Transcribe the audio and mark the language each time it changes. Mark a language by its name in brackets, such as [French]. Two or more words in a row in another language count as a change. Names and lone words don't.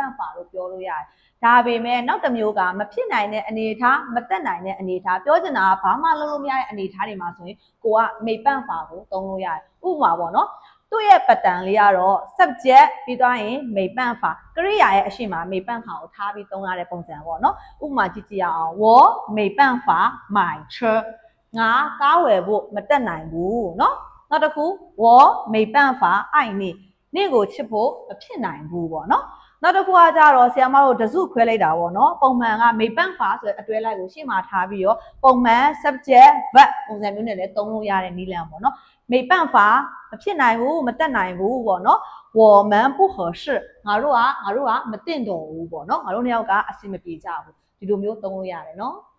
[Burmese] 法လို့ပြောလို့ရတယ်ဒါပေမဲ့နောက်တစ်မျိုးကမဖြစ်နိုင်တဲ့အနေအထားမတက်နိုင်တဲ့အနေအထားပြောချင်တာကဘာမှလုပ်လို့မရတဲ့အနေအထားတွေမှာဆိုရင်ကိုက [Chinese] 没办法 [Burmese] ကိုသုံးလို့ရတယ် ဥပမာပေါ့နော်သူ့ရဲ့ပတ်တန်လေးကတော့ subject ပြီးသွားရင် [Chinese] 没办法 [Burmese] ကရိယာရဲ့အရှိမ [Chinese] 没办法 [Burmese] ကိုထားပြီးသုံးရတဲ့ပုံစံပေါ့နော် ဥပမာကြည့်ကြည့်အောင် [Chinese] 我没办法买车 [Burmese] ငါကားဝယ်ဖို့မတက်နိုင်ဘူးเนาะနောက်တစ်ခု [Chinese] 我没办法爱你 [Burmese] နေ့ကိုချစ်ဖို့မဖြစ်နိုင်ဘူးပေါ့နော်နောက်တစ်ခုကကြတော့ဆရာမတို့တစုခွဲလိုက်တာပေါ့နော်ပုံမှန်က [Chinese] 没办法 [Burmese] ဆိုတဲ့အတွဲလိုက်ကိုရှေ့မှာထားပြီးတော့ပုံမှန် [English] subject verb [Burmese] ပုံစံမျိုးနဲ့လည်းသုံးလို့ရတဲ့နည်းလမ်းပေါ့နော် [Chinese] 没办法 [Burmese] မဖြစ်နိုင်ဘူးမတက်နိုင်ဘူးပေါ့နော် [Chinese] 我们不合适 [Burmese] ငါတို့ကမတင့်တော်ဘူးပေါ့နော်ငါတို့နှစ်ယောက်ကအဆင်မပြေကြဘူးဒီလိုမျိုးသုံးလို့ရတယ်နော်